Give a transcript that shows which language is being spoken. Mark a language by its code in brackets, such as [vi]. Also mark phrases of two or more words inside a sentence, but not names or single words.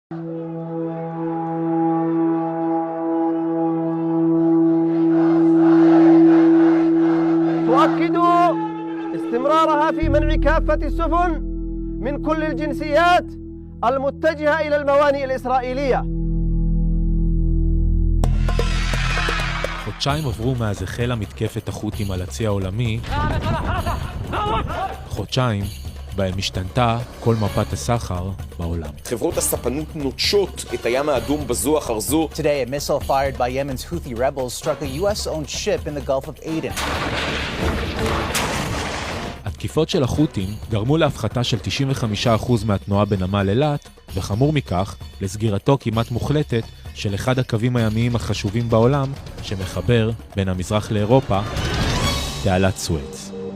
[ar] تؤكد استمرارها في منع كافة السفن من كل الجنسيات المتجهة إلى الموانئ الإسرائيلية. [he] חודשיים עברו מאז החלה מתקפת החות'ים על הצי העולמי, חודשיים בהם השתנתה כל מפת הסחר בעולם. חברות הספנות נוטשות את הים האדום בזו אחר זו. [en] Today, a missile fired by Yemen's Houthi rebels struck a US-owned ship in the Gulf of Aden. [he] התקיפות של החות'ים גרמו להפחתה של 95% מהתנועה בנמל אילת, וחמור מכך, לסגירתו כמעט מוחלטת של אחד הקווים הימיים החשובים בעולם, שמחבר בין המזרח לאירופה, תעלת סואץ.